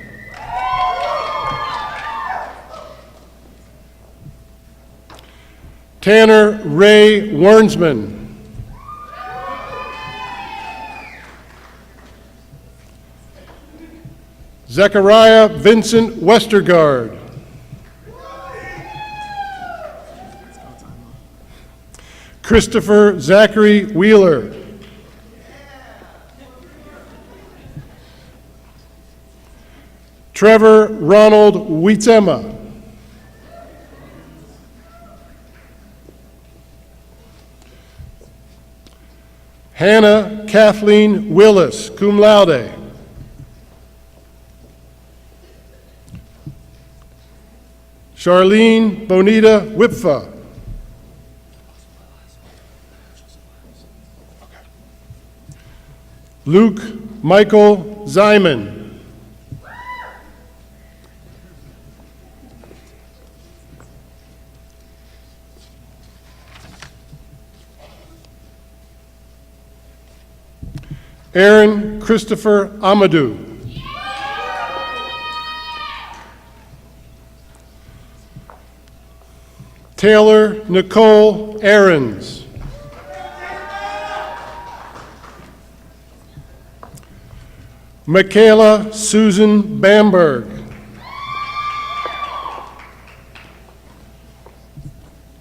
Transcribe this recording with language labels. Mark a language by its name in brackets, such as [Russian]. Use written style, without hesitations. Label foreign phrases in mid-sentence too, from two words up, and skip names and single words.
[English] Tanner Ray Wernsman. Zechariah Vincent Westergaard. Christopher Zachary Wheeler. Trevor Ronald Wheatsema. Hannah Kathleen Willis, [Latin] cum laude. [English] Charlene Bonita Wipfa. Luke Michael Zyman. Aaron Christopher Amadou. Taylor Nicole Aarons. Michaela Susan Bamberg.